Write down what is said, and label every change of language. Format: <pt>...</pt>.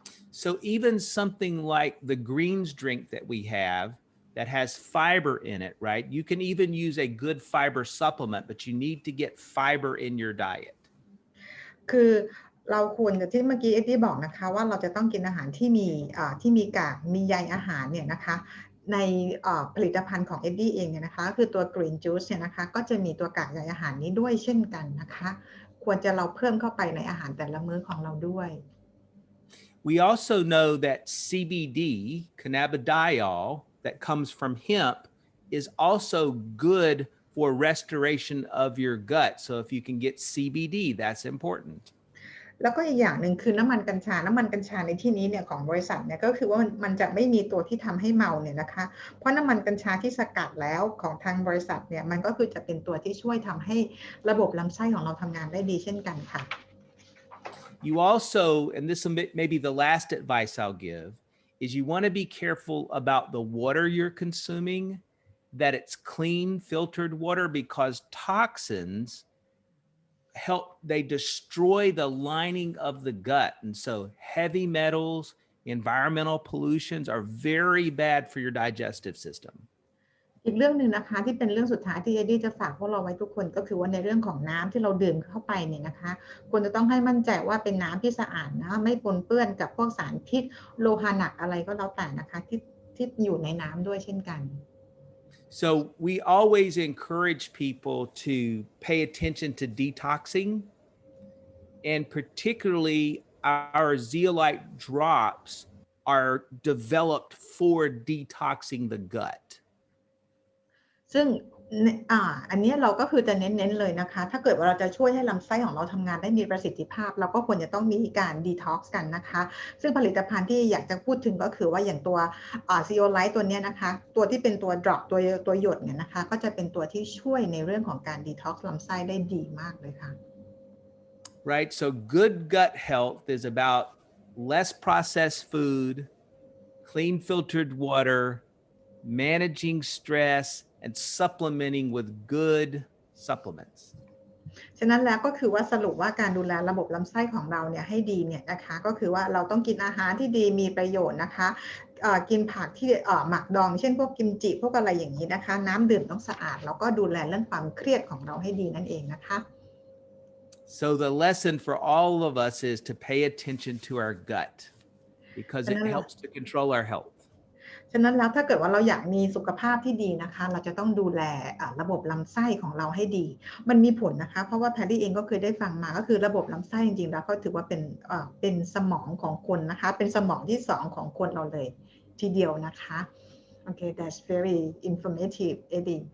<en>So even something like the greens drink that we have that has fiber in it, right? You can even use a good fiber supplement, but you need to get fiber in your diet.</en> <th>คือเราควรจะที่เมื่อกี้เอ็ดดี้บอกนะคะว่าเราจะต้องกินอาหารที่มีกากมีใยอาหารเนี่ยนะคะในผลิตภัณฑ์ของเอ็ดดี้เองเนี่ยนะคะคือตัว Green Juice เนี่ยนะคะก็จะมีตัวกากใยอาหารนี้ด้วยเช่นกันนะคะควรจะเราเพิ่มเข้าไปในอาหารแต่ละมื้อของเราด้วย</th> <en>We also know that CBD, cannabidiol, that comes from hemp is also good for restoration of your gut. So if you can get CBD, that's important.</en> <th>แล้วก็อีกอย่างหนึ่งคือน้ำมันกัญชาในที่นี้เนี่ยของบริษัทเนี่ยก็คือว่ามันจะไม่มีตัวที่ทำให้เมาเนี่ยนะคะเพราะน้ำมันกัญชาที่สกัดแล้วของทางบริษัทเนี่ยมันก็คือจะเป็นตัวที่ช่วยทำให้ระบบลำไส้ของเราทำงานได้ดีเช่นกันค่ะ</th> <en>You also, and this may be the last advice I'll give, is you want to be careful about the water you're consuming, that it's clean filtered water because toxins they destroy the lining of the gut. And so heavy metals, environmental pollutions are very bad for your digestive system.</en> <th>อีกเรื่องหนึ่งนะคะที่เป็นเรื่องสุดท้ายที่เอ็ดดี้จะฝากพวกเราไว้ทุกคนก็คือว่าในเรื่องของน้ำที่เราดื่มเข้าไปเนี่ยนะคะควรจะต้องให้มั่นใจว่าเป็นน้ำที่สะอาดนะไม่ปนเปื้อนกับพวกสารพิษโลหะหนักอะไรก็แล้วแต่นะคะที่อยู่ในน้ำด้วยเช่นกัน</th> <en>So we always encourage people to pay attention to detoxing, and particularly our zeolite drops are developed for detoxing the gut.</en> <th>ซึ่งอันนี้เราก็คือจะเน้นเลยนะคะถ้าเกิดว่าเราจะช่วยให้ลำไส้ของเราทำงานได้มีประสิทธิภาพเราก็ควรจะต้องมีการดีท็อกซ์กันนะคะซึ่งผลิตภัณฑ์ที่อยากจะพูดถึงก็คือว่าอย่างตัว ซีโอไลท์ตัวนี้นะคะตัวที่เป็นตัวดรอปตัวหยดเนี่ยนะคะก็จะเป็นตัวที่ช่วยในเรื่องของการดีท็อกซ์ลำไส้ได้ดีมากเลยค่ะ</th> <en>Right, so good gut health is about less processed food, clean filtered water, managing stress, and supplementing with good supplements.</en> <th>ฉะนั้นแล้วก็คือว่าสรุปว่าการดูแลระบบลำไส้ของเราเนี่ยให้ดีเนี่ยนะคะก็คือว่าเราต้องกินอาหารที่ดีมีประโยชน์นะคะกินผักที่หมักดองเช่นพวกกิมจิพวกอะไรอย่างนี้นะคะน้ำดื่มต้องสะอาดแล้วก็ดูแลเรื่องความเครียดของเราให้ดีนั่นเองนะคะ</th> <en>So the lesson for all of us is to pay attention to our gut because it helps to control our health.</en> <th>ฉะนั้นแล้วถ้าเกิดว่าเราอยากมีสุขภาพที่ดีนะคะเราจะต้องดูแลระบบลำไส้ของเราให้ดีมันมีผลนะคะเพราะว่าแพรรี่เองก็เคยได้ฟังมาก็คือระบบลำไส้จริงๆแล้วก็ถือว่าเป็นสมองของคนนะคะเป็นสมองที่2ของคนเราเลยทีเดียวนะคะ</th> <en>Okay, that's very informative, Eddie.</en>